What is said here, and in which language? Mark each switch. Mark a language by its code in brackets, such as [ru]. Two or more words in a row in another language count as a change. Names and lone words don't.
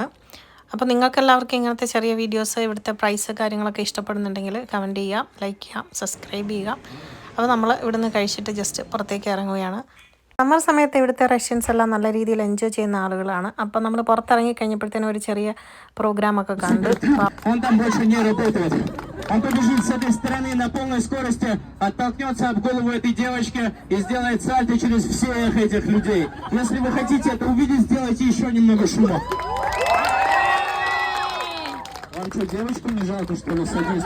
[ml] അപ്പോൾ നിങ്ങൾക്കെല്ലാവർക്കും ഇങ്ങനത്തെ ചെറിയ വീഡിയോസ്, ഇവിടുത്തെ പ്രൈസ് കാര്യങ്ങളൊക്കെ ഇഷ്ടപ്പെടുന്നുണ്ടെങ്കിൽ കമൻറ്റ് ചെയ്യാം, ലൈക്ക് ചെയ്യാം, സബ്സ്ക്രൈബ് ചെയ്യുക. അപ്പോൾ നമ്മൾ ഇവിടുന്ന് കഴിച്ചിട്ട് ജസ്റ്റ് പുറത്തേക്ക് ഇറങ്ങുകയാണ്. സമ്മർ സമയത്ത് ഇവിടുത്തെ റഷ്യൻസ് എല്ലാം നല്ല രീതിയിൽ എൻജോയ് ചെയ്യുന്ന ആളുകളാണ്. അപ്പം നമ്മൾ പുറത്തിറങ്ങി കഴിഞ്ഞപ്പോഴത്തേനും ഒരു ചെറിയ പ്രോഗ്രാമൊക്കെ കണ്ടു. [ru] Он побежит с этой стороны на полной скорости, оттолкнется об голову этой девочки и сделает сальто через всех этих людей. Если вы хотите это увидеть, сделайте еще немного шума. Вам что, девочку не жалко, что ли, садистка?